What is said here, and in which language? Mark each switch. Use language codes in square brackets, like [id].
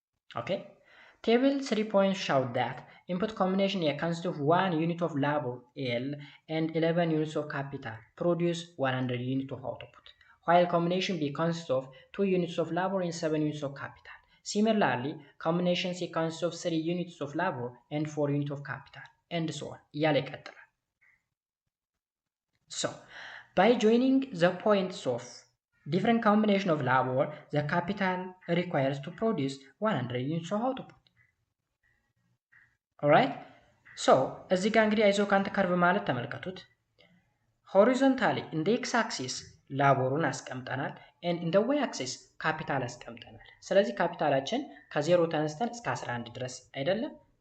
[en] ኦኬ Table 3 points show that input combination A consists of 1 unit of labor L and 11 units of capital produce 100 units of output, while combination B consists of 2 units of labor and 7 units of capital. Similarly, combination C consists of 3 units of labor and 4 units of capital, and so on. So, by joining the points of different combination of labor, the capital requires to produce 100 units of output. Alright? [am] So, እዚህ ጋር እንግዲህ አይዞካንት ከርቭ ማለት ተመልከቱት። ሆሪዞንታሊ [en] in the x axis [am] ላቦሩን አስቀምጠናል [en] and in the y axis [am] ካፒታል አስቀምጠናል። ስለዚህ ካፒታላችን ከ0 ተነስተን እስከ 11 ድረስ አይደለም?